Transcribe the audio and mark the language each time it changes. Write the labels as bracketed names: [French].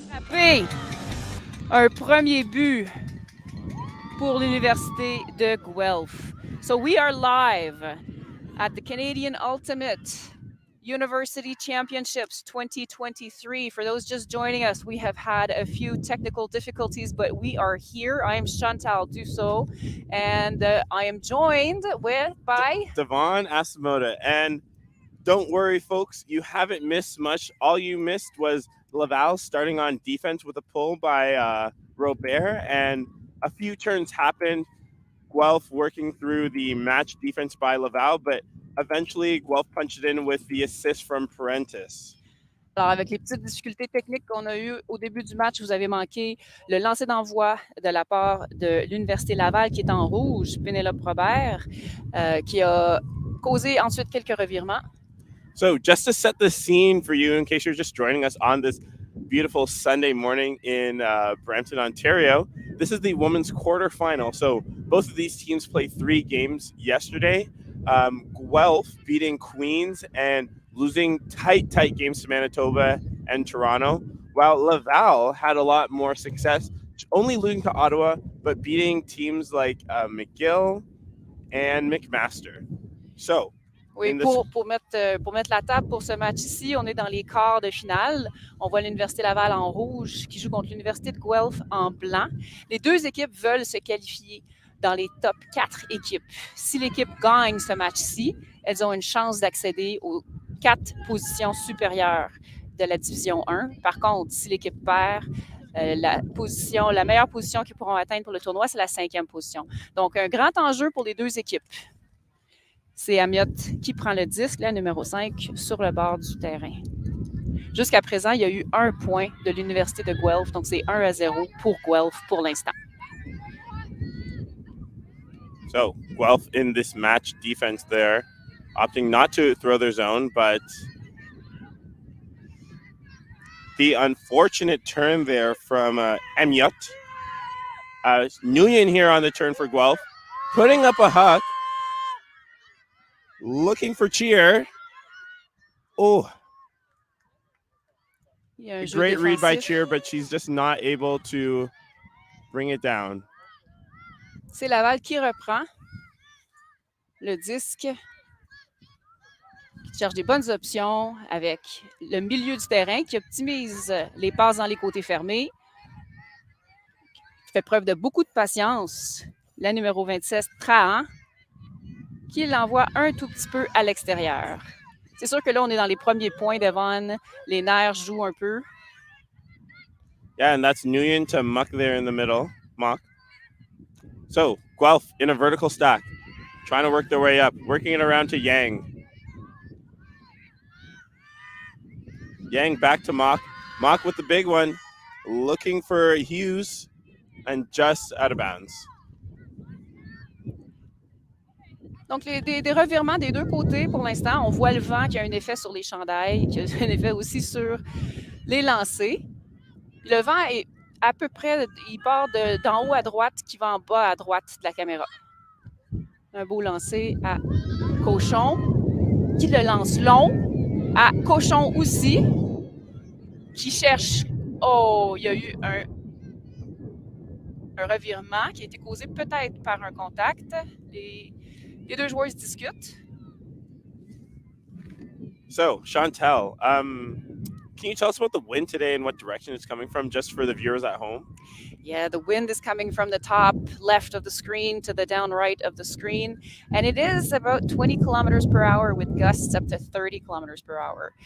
[French] P, un premier but pour l'Université de Guelph. [English] So we are live at the Canadian Ultimate University Championships 2023. For those just joining us, we have had a few technical difficulties, but we are here. I am Chantal Dussault, and I am joined by Devon Asamoda. And don't worry, folks, you haven't missed much. All you missed was Laval starting on defense with a pull by Robert, and a few turns happened. Guelph working through the match defense by Laval, but eventually Guelph punched it in with the assist from Parentis. [French] Alors, avec les petites difficultés techniques qu'on a eues au début du match, vous avez manqué le lancer d'envoi de la part de l'Université Laval qui est en rouge, Pénélope Robert, qui a causé ensuite quelques revirements. [English] So just to set the scene for you, in case you're just joining us on this beautiful Sunday morning in Brampton, Ontario, this is the women's quarterfinal. So both of these teams played 3 games yesterday. Guelph beating Queens and losing tight games to Manitoba and Toronto, while Laval had a lot more success, only losing to Ottawa, but beating teams like McGill and McMaster. So, [French] oui, pour mettre la table pour ce match-ci, on est dans les quarts de finale. On voit l'Université Laval en rouge qui joue contre l'Université de Guelph en blanc. Les deux équipes veulent se qualifier dans les top 4 équipes. Si l'équipe gagne ce match-ci, elles ont une chance d'accéder aux 4 positions supérieures de la division 1. Par contre, si l'équipe perd, la meilleure position qu'ils pourront atteindre pour le tournoi, c'est la 5e position. Donc, un grand enjeu pour les deux équipes. C'est Amiotte qui prend le disque, la numéro 5, sur le bord du terrain. Jusqu'à présent, il y a eu 1 point de l'Université de Guelph, donc c'est 1-0 pour Guelph pour l'instant. [English] So, Guelph in this match defense there, opting not to throw their zone, but the unfortunate turn there from Amiotte. Nguyen here on the turn for Guelph, putting up a huck. Looking for cheer. Oh. A great read by Cheer, but she's just not able to bring it down. [French] C'est Laval qui reprend le disque, qui cherche des bonnes options avec le milieu du terrain, qui optimise les passes dans les côtés fermés, qui fait preuve de beaucoup de patience. La numéro 27, Trahan, qui l'envoie un tout petit peu à l'extérieur. C'est sûr que là, on est dans les premiers points devant. Les nerfs jouent un peu. [English] Yeah, and that's Nguyen to Muck there in the middle. Muck. So, Guelph in a vertical stack, trying to work their way up, working it around to Yang. Yang back to Mock. Mock with the big one, looking for Hughes, and just out of bounds. [French] Donc, des revirements des deux côtés pour l'instant. On voit le vent qui a un effet sur les chandails, qui a un effet aussi sur les lancers. Puis le vent est à peu près, il part d'en haut à droite qui va en bas à droite de la caméra. Un beau lancer à Cochon, qui le lance long, à Cochon aussi, qui cherche... Oh, il y a eu un revirement qui a été causé peut-être par un contact. Les deux joueurs se discutent. [English] So, Chantal, can you tell us about the wind today and what direction it's coming from, just for the viewers at home? Yeah, the wind is coming from the top left of the screen to the down right of the screen, and it is about 20 kilometers per hour with gusts up to 30 kilometers per hour.